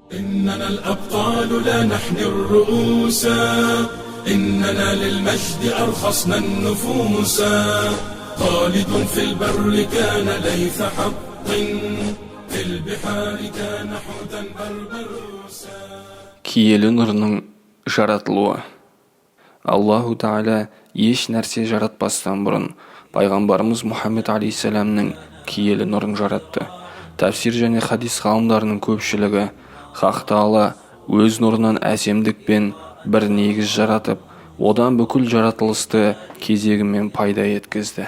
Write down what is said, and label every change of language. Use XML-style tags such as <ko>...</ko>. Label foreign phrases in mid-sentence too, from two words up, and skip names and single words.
<ar>إننا الأبطال لا نحني الرؤوس، إننا للمجد أرخصنا النفوس. خالد في البر كان ليث حق، في البحار كان حوتا بربروسا.</ar> <kk>Киелі нұрының жаратылуы. Аллаху Тағала еш нәрсе жаратпастан бұрын пайғамбарымыз Мұхаммед алейхиссаламның киелі нұрын жаратты. Тәфсир және хадис ғалымдарының көпшілігі Хақ Тағала өз нұрынан әсемдікпен бір негіз жаратып, одан бүкіл жаратылысты кезегімен пайда еткізді.</kk>